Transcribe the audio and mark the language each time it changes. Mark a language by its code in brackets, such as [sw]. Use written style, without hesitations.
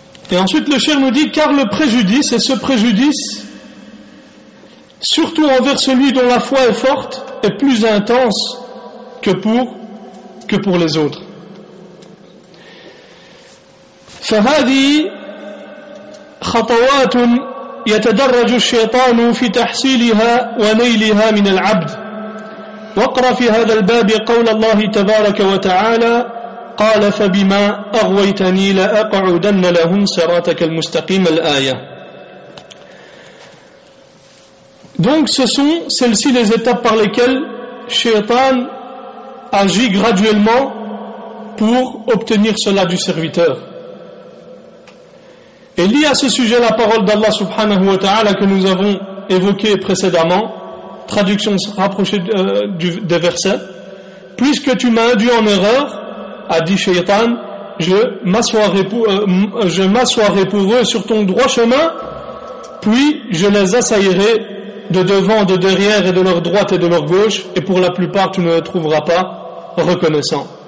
[fr] Et ensuite le cheikh nous dit car le préjudice, et ce préjudice surtout envers celui dont la foi est forte, est plus intense que pour les autres. [ar] فهذه خطوات يتدرج الشيطان في تحصيلها ونيلها من العبد. واقرأ في هذا الباب قول الله تبارك وتعالى قال فبما أغويتني لأقعدن لهم صراطك المستقيم الآية. [fr] Donc ce sont celles-ci les étapes par lesquelles Shaitan agit graduellement pour obtenir cela du serviteur. Et lié à ce sujet la parole d'Allah subhanahu wa ta'ala que nous avons évoquée précédemment, traduction rapprochée des versets, puisque tu m'as induit en erreur, a dit Shaitan, je m'assoirai pour eux sur ton droit chemin, puis je les assaillerai de devant, de derrière et de leur droite et de leur gauche, et pour la plupart tu ne les trouveras pas reconnaissants.